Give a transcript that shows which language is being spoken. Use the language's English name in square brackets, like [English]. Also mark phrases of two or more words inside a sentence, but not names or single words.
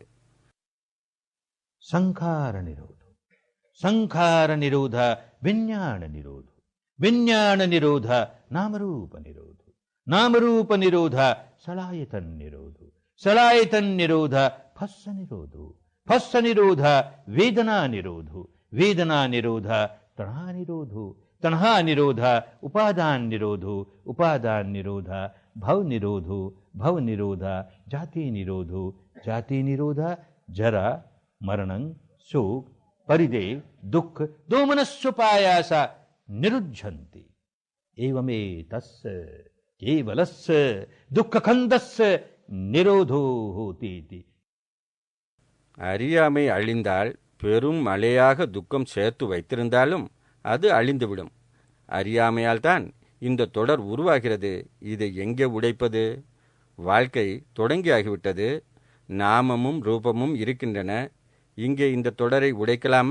[Pali] சங்கார நிரோத, சங்கார நிரோத விஞ்ஞான நிரோத, விஞ்ஞான நிரோத நாமரூப நிரோத, நாமரூப நிரோத சலாயதன் நிரோத, சலாயதன் நிரோத பஸ்ஸ நிரோத, பஸ்ஸ நிரோத வேதனா நிரோத, வேதனா நிரோத தணஹா நிரோத, तणहा निरोध उपादान निरोधो, उपादान निरोध भव निरोधो, भव निरोध जाति निरोधो, जाति निरोध जरा मरणं शोक परिदेव दुख दोमनस्वपायासा निरुध्यन्ति. एवमे तस्य केवलस्य दुःखखन्दस्य निरोधो होति. [Tamil] அறியாமை அழிந்தால் பெரும் மழையாக துக்கம் சேர்த்து வைத்திருந்தாலும் அது அழிந்துவிடும். அறியாமையால் தான் இந்த தொடர் உருவாகிறது. இதை எங்கே உடைப்பது? வாழ்க்கை தொடங்கியாகிவிட்டது. நாமமும் ரூபமும் இருக்கின்றன. இங்கே இந்த தொடரை உடைக்கலாமா?